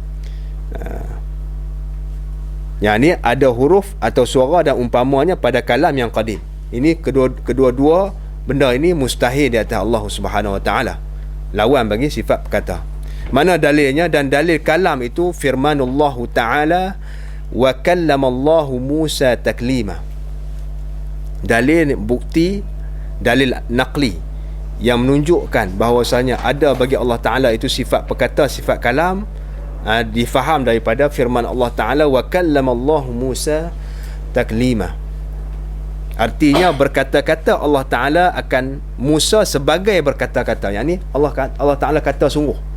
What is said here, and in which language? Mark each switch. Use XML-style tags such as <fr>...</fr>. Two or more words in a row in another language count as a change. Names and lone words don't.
<ms>Yang ni ada huruf atau suara dan umpamanya pada kalam yang qadim. Ini kedua-dua benda ini mustahil di atas Allah</ms> <ar>سبحانه وتعالى,</ar> <ms>lawan bagi sifat perkata. Mana dalilnya? Dan dalil kalam itu firmanullah Ta'ala,</ms> <ar>وكلم الله موسى تكليما.</ar> <ms>Dalil bukti, dalil naqli yang menunjukkan bahawasanya ada bagi Allah Ta'ala itu sifat perkata, sifat kalam, difaham daripada firman Allah Ta'ala,</ms> <ar>وكلم الله موسى تكليما.</ar> <ms>Artinya berkata-kata Allah Ta'ala akan Musa sebagai berkata-kata, yang ni Allah Ta'ala kata sungguh.</ms>